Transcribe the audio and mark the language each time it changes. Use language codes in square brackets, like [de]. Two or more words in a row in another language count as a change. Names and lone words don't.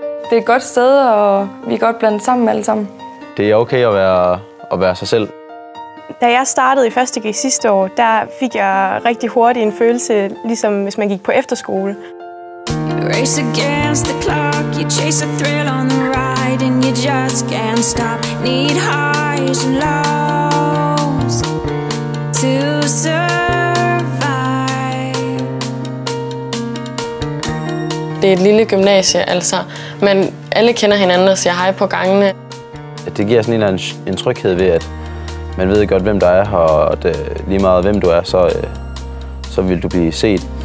[da] Det er et godt sted, og vi er godt blandet sammen alle sammen. Det er okay at være sig selv. Da jeg startede i 1. G sidste år, der fik jeg rigtig hurtigt en følelse, ligesom hvis man gik på efterskole. [en] Race against the clock, you chase a thrill on the ride, and you just can't stop. Need highs and lows to survive. [da] Det er et lille gymnasie, altså, men alle kender hinanden og siger hej på gangene. Det giver sådan en tryghed ved, at man ved godt, hvem der er her, og lige meget hvem du er, så vil du blive set.